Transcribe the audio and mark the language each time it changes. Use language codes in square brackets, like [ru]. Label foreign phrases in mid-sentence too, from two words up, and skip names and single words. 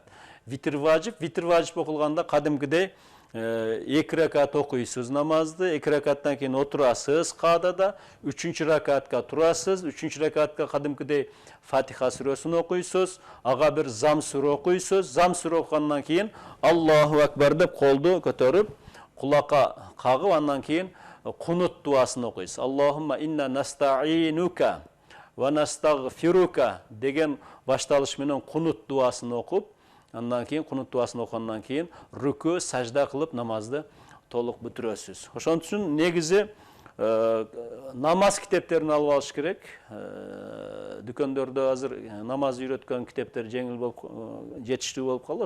[ky] Витр важип окулганда кадимкидей 2 ракат окуйсуз намазды, 2 ракаттан кийин отурасыз каадада, 3-чү ракатка турасыз, 3-чү ракатка кадимкидей Фатиха сүрөсүн окуйсуз, ага бир зам сүрө окуйсуз, зам сүрө окугандан кийин [ar] الله أكبر [ky] деп колду көтөрүп, кулакка кагып, андан кийин кунут дуасын окуйсуз. [ar] اللهم إنا نستعينك ونستغفرك [ky] деген башталыш менен кунут дуасын окуп, андан кийин кунут дуасын окугандан кийин рүкү, сажда кылып намазды толук бүтүрөсүз. Ошон үчүн негизи намаз китептерин алып алыш керек. Дүкөндөрдө азыр намаз үйрөткөн китептер жеңил болуп, жетиштүү болуп калды.